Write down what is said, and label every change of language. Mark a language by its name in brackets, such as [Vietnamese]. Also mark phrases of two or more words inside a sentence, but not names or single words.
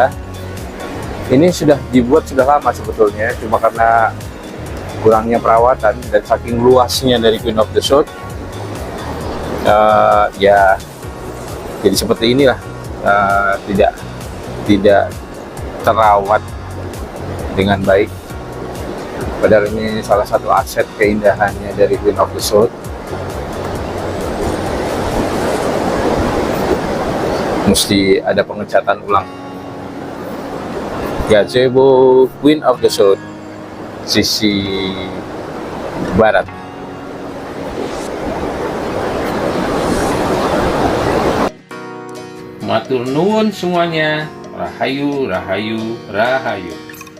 [Indonesian] Ini sudah dibuat sudah lama sebetulnya, cuma karena kurangnya perawatan dan saking luasnya dari Queen of the South, ya jadi seperti inilah, tidak terawat dengan baik. Padahal ini salah satu aset keindahannya dari Queen of the South. Mesti ada pengecatan ulang. Gazebo Queen of the South, sisi barat. [Javanese] Matur nuwun semuanya. Rahayu, rahayu, rahayu.